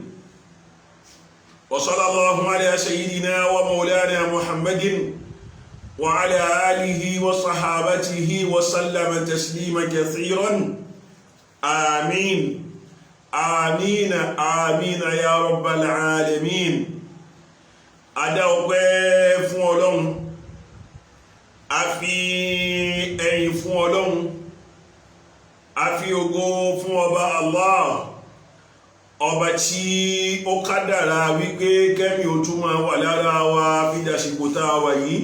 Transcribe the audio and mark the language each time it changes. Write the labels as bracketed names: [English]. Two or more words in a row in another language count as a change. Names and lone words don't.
[Arabic] وصلى الله على سيدنا ومولانا محمد وعلى آله وصحابته وسلم تسليما كثيرا. آمين آمين آمين يا رب العالمين. [Yoruba] Adá fún Ọlọ́run, a fi ẹ̀yìn fún Ọlọ́run, a fi ògo fún ọba Allah, ọba tí ó kádàrá wípé kẹ́mi ò tún máa wà lára wa fi dàsìkò tá a wà yìí.